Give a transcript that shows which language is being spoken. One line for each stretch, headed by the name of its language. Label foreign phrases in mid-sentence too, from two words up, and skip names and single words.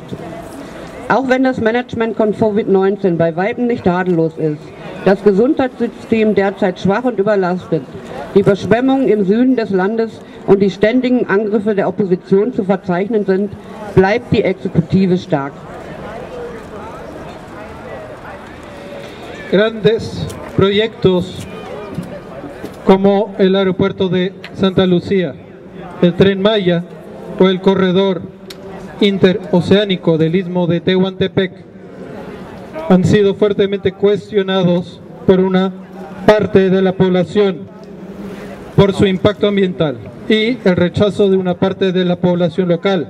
German: Auch wenn das Management von Covid-19 bei weitem nicht tadellos ist, das Gesundheitssystem derzeit schwach und überlastet, die Überschwemmungen im Süden des Landes und die ständigen Angriffe der Opposition zu verzeichnen sind, bleibt die Exekutive stark.
Spanish: Grandes proyectos como el aeropuerto de Santa Lucía, el Tren Maya o el corredor interoceánico del istmo de Tehuantepec han sido fuertemente cuestionados por una parte de la población por su impacto ambiental y el rechazo de una parte de la población local.